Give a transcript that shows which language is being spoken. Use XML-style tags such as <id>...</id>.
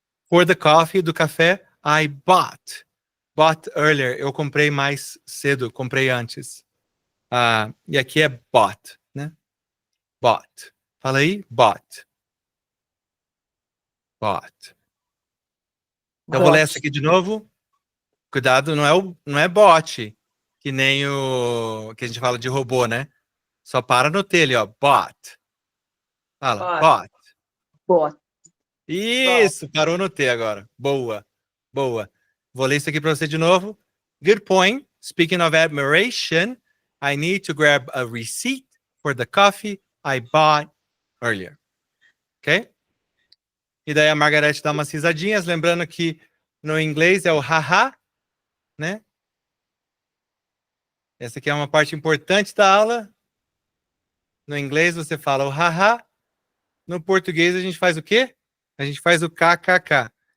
<en>For the coffee,</en> <pt>do café,</pt> <en>I bought. Bought earlier.</en> <pt>Eu comprei mais cedo, comprei antes. E aqui é bought, né? Bought. Fala aí, bought.</pt> <en>Bought.</en> <pt>Então, vou ler essa aqui de novo. Cuidado, não é bot, que nem o que a gente fala de robô, né? Só para no T ali, ó. Bot. Fala, bot.</pt> <en>Bot.</en> <pt>Isso, parou no T agora. Boa. Vou ler isso aqui para você de novo.</pt> <en>Good point. Speaking of admiration, I need to grab a receipt for the coffee I bought earlier. Ok?</en> <pt>E daí a Margarete dá umas risadinhas, lembrando que no inglês é o haha, né? Essa aqui é uma parte importante da aula. No inglês você fala o haha. No português a gente faz o quê? A gente faz o kkk.</pt>